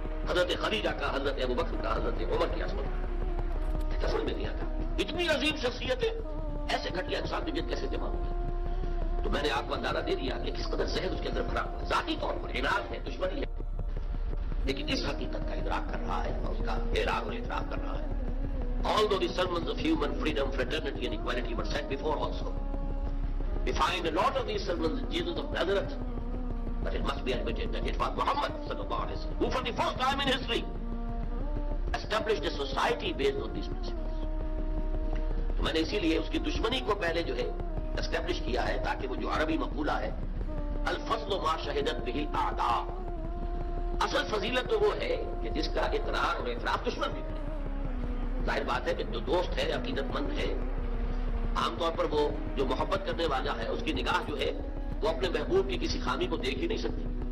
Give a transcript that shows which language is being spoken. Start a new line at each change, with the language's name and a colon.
Urdu: حضرت خدیجہ کا، حضرت ابو بکر کا، حضرت عمر کی عظمت سمجھ میں نہیں آتا. اتنی عظیم شخصیتیں ایسے گھٹیا انسان کے گرد کیسے جمع ہوئی. تو میں نے آپ کو اندازہ دے دیا کہ کس قدر ذہن اس کے اندر بھرا ہوا ہے. ذاتی طور پر عناد ہے، دشمنی ہے، لیکن اس حقیقت کا ادراک کر رہا ہے اور اس کا اعلان اور اعتراف کر رہا ہے.
English: Although the sermons of human freedom, fraternity and equality were set before also, we find a lot of these sermons in Jesus of Nazareth, but it must be admitted that it was Muhammad
Arabic: sallallahu alaihi wasallam
English: who for the first time in history established a society based on these principles.
Urdu: تو میں نے اسی لیے اس کی دشمنی کو پہلے جو ہے اسٹیبلش کیا ہے، تاکہ وہ جو عربی مقولہ ہے
Arabic: الفضل ما شہدت به الاعداء،
Urdu: اصل فضیلت تو وہ ہے کہ جس کا اقرار اور اعتراف دشمن بھی کرے. ظاہر بات ہے کہ جو دوست ہے، عقیدت مند ہے، عام طور پر وہ جو محبت کرنے والا ہے اس کی نگاہ جو ہے وہ اپنے محبوب کی کسی خامی کو دیکھ ہی نہیں سکتی.